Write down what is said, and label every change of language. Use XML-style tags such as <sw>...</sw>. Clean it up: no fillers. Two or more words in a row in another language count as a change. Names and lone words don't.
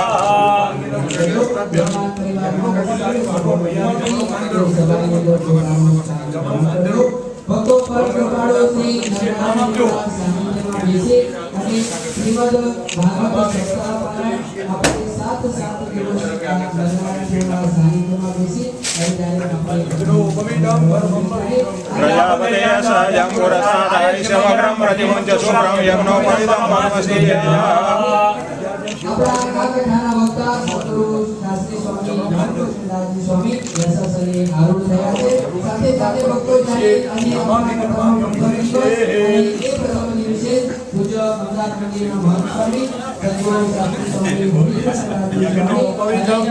<gu>ભક્તો પર કૃપાળુ શ્રી નારાયણ વિશે અને શ્રીમદ ભાગવત સપ્તાહ પારાયણ આપણે 7 દિવસ નારાયણ સાનિધ્યમાં બેસી</gu> <sa>प्रजापते स जम्बुरस्तादाय शिवग्रं प्रतिमुच्य सुब्राह्म्य यज्ञोपवीतं परमस्तु तेजः</sa> <gu>આપણા કાકઠાના વક્તા સતગુરુ શાસ્ત્રી સ્વામી ધર્મકૃષ્ણદાસજી સ્વામી યશસ્વી આરૂઢ થયા છે સાથે સાથે ભક્તો જ્યારે અન્ય એ પ્રથમ દિવસે પૂજ્ય અમદાવાદ મંદિરના મહંત સ્વામી સતગુરુ શાસ્ત્રી સ્વામી</gu>